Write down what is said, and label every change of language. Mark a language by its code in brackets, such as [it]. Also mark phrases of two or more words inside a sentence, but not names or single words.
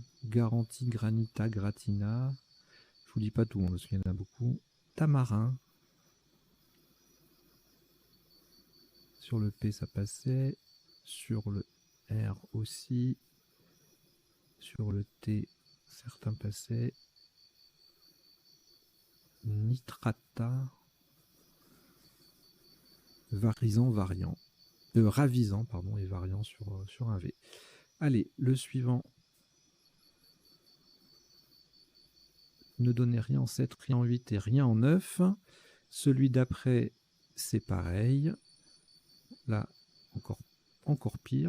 [fr] Garantie, Granita, Gratina. Je vous dis pas tout, parce qu'il y en a beaucoup. Tamarin. Sur le P, ça passait. Sur le R aussi. Sur le T, certains passaient. Nitrata. Varisant, variant. Ravisant, pardon, et variant sur un V. Allez, le suivant. Ne donnez rien en 7, rien en 8 et rien en 9. Celui d'après, c'est pareil. Là, encore pire.